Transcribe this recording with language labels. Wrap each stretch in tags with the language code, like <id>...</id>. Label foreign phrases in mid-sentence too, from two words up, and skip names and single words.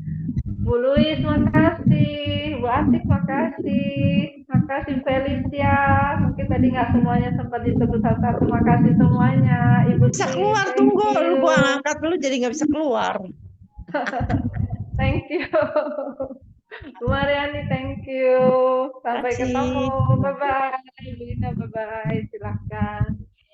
<id>Bu Luis, makasih. Bu Atik, makasih. Makasih Felicia. Mungkin tadi nggak semuanya sempat disebut satu-satu. Makasih semuanya. Ibu Bisa Tis, keluar,</id> <en>thank</en> <id>tunggu.</id> <en>you.</en> <id>Gua angkat dulu jadi nggak bisa keluar.</id> <en>Thank you. Bu Mariani, thank you.</en> <id>Sampai Kasih. ketemu.</id> <en>Bye-bye. Bu Ina, bye-bye.</en> <id>Silahkan.</id>